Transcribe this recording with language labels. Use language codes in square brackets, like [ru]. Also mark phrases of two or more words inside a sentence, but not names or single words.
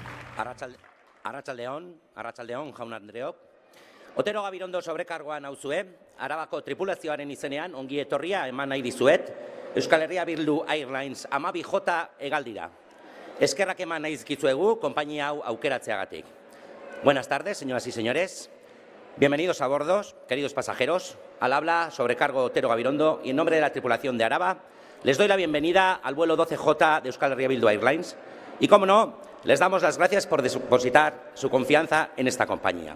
[eu] Arratsaldeon, jaun Andreok. Otero Gabirondo sobrekargoan nauzue, Arabako tripulazioaren izenean ongi etorria eman nahi dizuet, Euskal Herria Bildu Airlines 12J hegaldira. Eskerrak eman nahi dizkizuegu konpainia hau aukeratzeagatik. [es] Buenas tardes, señoras y señores. Bienvenidos a bordo, queridos pasajeros. Al habla sobrecargo Otero Gabirondo y en nombre de la tripulación de Araba les doy la bienvenida al vuelo 12J de Euskal Herria Bildu Airlines y, como no, les damos las gracias por depositar su confianza en esta compañía.